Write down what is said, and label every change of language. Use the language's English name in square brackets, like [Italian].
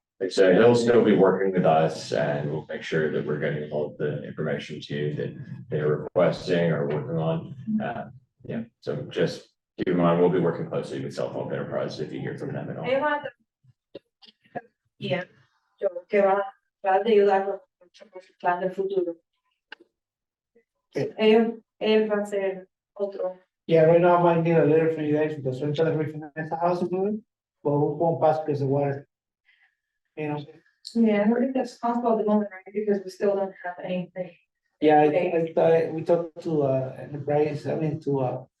[English] So he'll still be working with us and we'll make sure that we're getting all the information to you that they're requesting or working on. Yeah, so just keep in mind, we'll be working closely with self-help enterprises if you hear from them at all. [Spanish] Yeah, que va a ayudar con su plan del futuro. Él va a ser otro. [English] Yeah, right now I might need a letter from you guys because we're trying to refinance the house moving, but we won't pass because of water. You know, Yeah, I think that's possible at the moment, right? Because we still don't have anything. yeah, I thought we talked to enterprise, I mean to